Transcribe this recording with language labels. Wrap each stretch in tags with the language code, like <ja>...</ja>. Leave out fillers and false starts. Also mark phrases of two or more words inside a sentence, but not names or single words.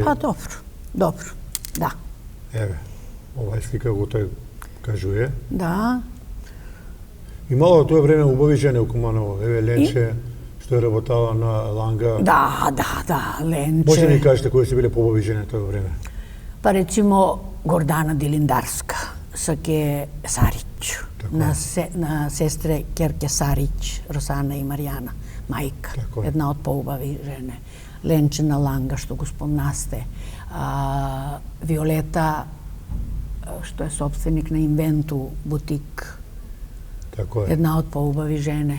<mk>Па добро, да. Еве, овај слика го тој кажуе. Да. Имало тој време убави жени у Куманово, еве Ленче, што е работала на Ланга. Да, Ленче. Може да ни кажете кои се биле поубави жени тој време? Па рецимо Гордана Дилиндарска, Саке Сариќ, на сестре Керке Сариќ, Росана и Маријана, мајка, една од поубави жене. Ленчина Ланга, што го спомнасте. Виолета, што је сопственик на Инвенту, бутик, една од поубави жене.</mk>